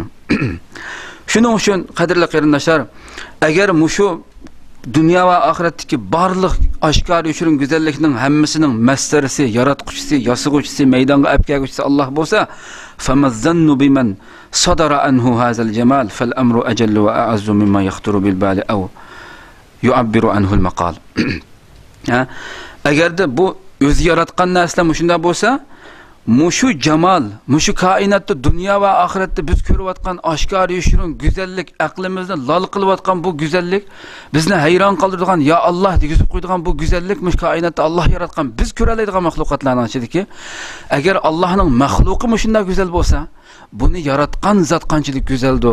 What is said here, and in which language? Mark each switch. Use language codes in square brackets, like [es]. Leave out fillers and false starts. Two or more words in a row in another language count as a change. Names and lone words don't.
[uz] Shuning uchun qadrli qarindoshlar, agar mushu dunyo va oxiratdagi barliq oshkor yoshirin go'zallikning hammasining mastarisi, yaratquchisi, yasig'uvchisi, maydonga apkaguvchisi Allah bo'lsa, [ar] فما ظنك بمن صدر عنه هذا الجمال فالأمر أجل وأعز مما يخطر بالبال أو يعبر عنه المقال. [uz] Agarda bu o'zi yaratgan narsa shunda bo'lsa, mushu jamal, mushu koinotda dunyo va oxiratda biz ko'rayotgan oshkor yoshirin go'zallik, aqlimizni lol qilayotgan bu go'zallik, bizni hayron qoldiradigan, ya Alloh degizib qo'ydigan bu go'zallik mush koinotda Alloh yaratgan, biz ko'ra oladigan mahluqotlarning ichidagi, agar Allohning mahluqi shunday go'zal bo'lsa, buni yaratgan zot qanchalik go'zaldi.